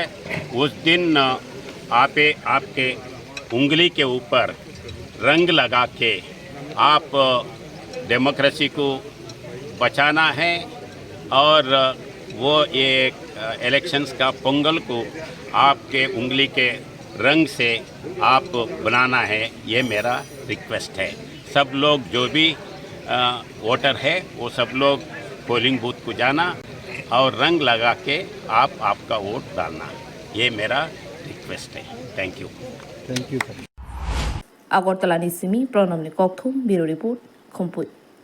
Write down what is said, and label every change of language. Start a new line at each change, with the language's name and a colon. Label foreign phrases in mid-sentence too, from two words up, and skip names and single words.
Hindi: उस दिन आपके उंगली के ऊपर रंग लगा के आप डेमोक्रेसी को बचाना है और वो ये इलेक्शंस का पोंगल को आपके उंगली के रंग से आप बनाना है। ये मेरा रिक्वेस्ट है। सब लोग जो भी वोटर है वो सब लोग
English: polling booth
Hindi: को जाना और रंग लगा के आप आपका वोट डालना। ये मेरा रिक्वेस्ट है।
English: thank you.
Kok Borok: Agortala ni simi pronom ni kokthum biro report khompui